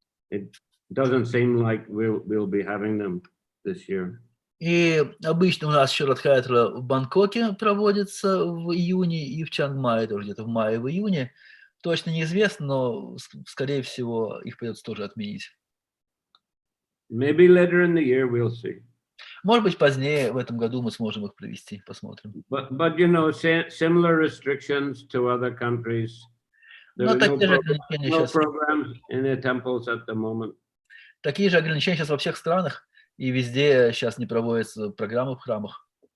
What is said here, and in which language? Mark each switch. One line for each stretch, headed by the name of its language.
English: It doesn't seem like we'll be having them this year.
Russian: И обычно у нас еще радхаятра в Бангкоке проводится в июне, и в Чангмае тоже где-то в мае, в июне. Точно неизвестно, но, скорее всего, их придется тоже отменить.
English: Maybe later in the year we'll see.
Russian: Может быть, позднее в этом году мы сможем их провести, посмотрим.
English: But you know, similar restrictions to other countries. There are no programs in the temples at the moment.
Russian: Такие же ограничения сейчас во всех странах, и везде сейчас не проводятся программы в храмах.